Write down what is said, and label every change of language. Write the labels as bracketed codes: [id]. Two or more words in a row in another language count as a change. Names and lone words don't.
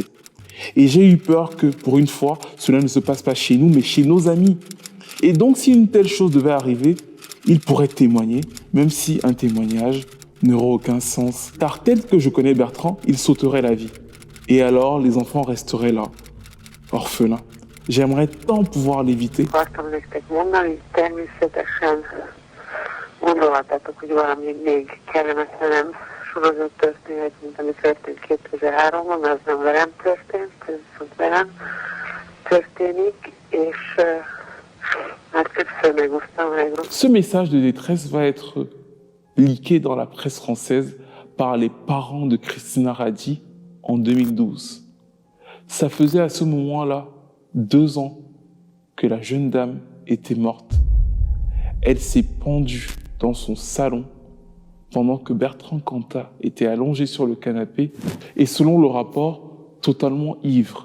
[fr] Et j'ai eu peur que, pour une fois, cela ne se passe pas chez nous, mais chez nos amis. Et donc, si une telle chose devait arriver, il pourrait témoigner, même si un témoignage n'aurait aucun sens. Car tel que je connais Bertrand, il sauterait la vie. Et alors, les enfants resteraient là, orphelins. J'aimerais tant pouvoir l'éviter. [hu] Akartam nektek mondani, természetesen gondolhatátok, hogy valami még kellemetlenebb sorozat történhet, mint ami történt 2003-ban, mert az nem velem történt, ez viszont velem történik, és már többször megosztam meg. [fr] Ce message de détresse va être leaké dans la presse française par les parents de Christina Radi en 2012. Ça faisait à ce moment-là 2 ans que la jeune dame était morte. Elle s'est pendue dans son salon pendant que Bertrand Cantat était allongé sur le canapé et selon le rapport, totalement ivre.